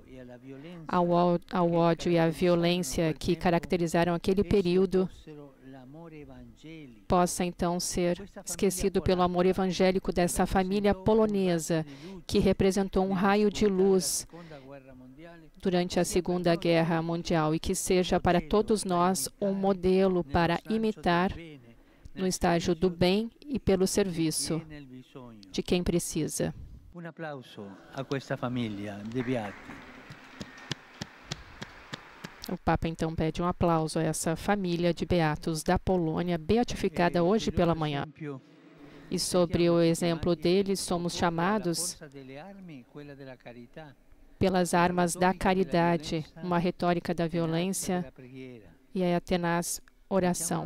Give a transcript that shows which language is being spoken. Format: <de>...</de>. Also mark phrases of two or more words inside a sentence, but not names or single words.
<pt>Ao ódio e à violência que caracterizaram aquele período, possa então ser esquecido pelo amor evangélico dessa família polonesa, que representou um raio de luz durante a Segunda Guerra Mundial, e que seja para todos nós um modelo para imitar no estágio do bem e pelo serviço de quem precisa.</pt> <it>Un applauso a questa famiglia de beati.</it> <pt>O Papa então pede um aplauso a essa família de beatos da Polônia, beatificada hoje pela manhã. E sobre o exemplo deles, somos chamados pelas armas da caridade, uma retórica da violência e a tenaz oração.</pt>